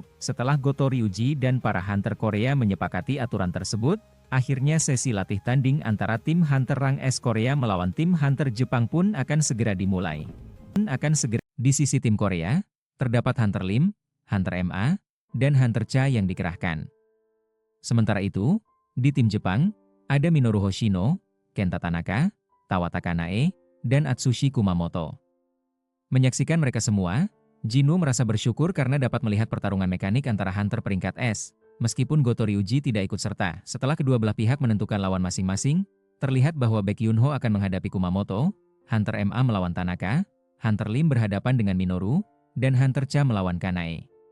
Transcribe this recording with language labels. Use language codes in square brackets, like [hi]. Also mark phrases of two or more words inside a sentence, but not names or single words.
[id] Setelah Goto Ryuji dan para hunter Korea menyepakati aturan tersebut, akhirnya sesi latih tanding antara tim hunter rang S Korea melawan tim hunter Jepang pun akan segera dimulai. Di sisi tim Korea, terdapat Hunter Lim, Hunter MA, dan Hunter Cha yang dikerahkan. Sementara itu, di tim Jepang, ada Minoru Hoshino, Kenta Tanaka, Tawata Kanae, dan Atsushi Kumamoto. Menyaksikan mereka semua, Jinu merasa bersyukur karena dapat melihat pertarungan mekanik antara hunter peringkat S. Meskipun Goto Ryuji tidak ikut serta, setelah kedua belah pihak menentukan lawan masing-masing, terlihat bahwa Baek Yunho akan menghadapi Kumamoto, Hunter MA melawan Tanaka, Hunter Lim berhadapan dengan Minoru, dan Hunter Cha melawan Kanae.